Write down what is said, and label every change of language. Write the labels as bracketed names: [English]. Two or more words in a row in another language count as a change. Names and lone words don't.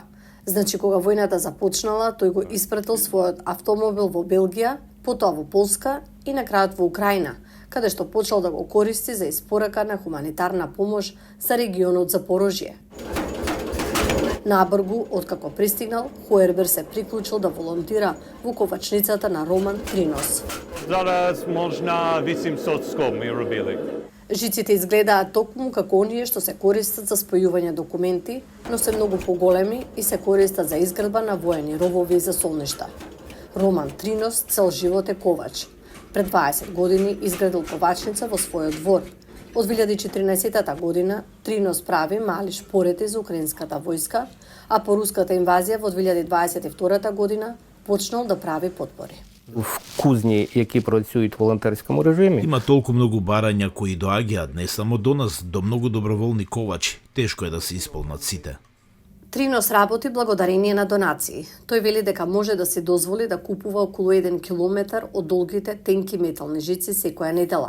[Macedonian] Значи, кога војната започнала, тој го испратил својот автомобил во Белгија, потоа во Полска и на крајот во Украина, каде што почел да го користи за испорака на хуманитарна помош за регионот Запорожје. Набргу, откако пристигнал, Хоербер се приклучил да волонтира во ковачницата на Роман Тринос. [Ukrainian] Зараз можна 800 ми робили. [Macedonian] Жиците изгледаат токму како оние што се користат за спојување документи, но се многу поголеми и се користат за изградба на воени ровови и засолништа. Роман Тринос цел живот е ковач. Пред 20 години изградил ковачница во својот двор. Од 2014 година Тринос прави мали шпорети за украинската војска, а по руската инвазија во 2022 година почнал да прави подпори. [Ukrainian] В кузні, які працюють в волонтерському режимі. [Macedonian] Има толку многу барања кои доаѓаат не само до нас, до многу доброволни ковачи. Тешко е да се исполнат сите. Тринос работи благодарение на донации. Тој вели дека може да се дозволи да купува околу 1 километар од долгите тенки метални жици секоја недела.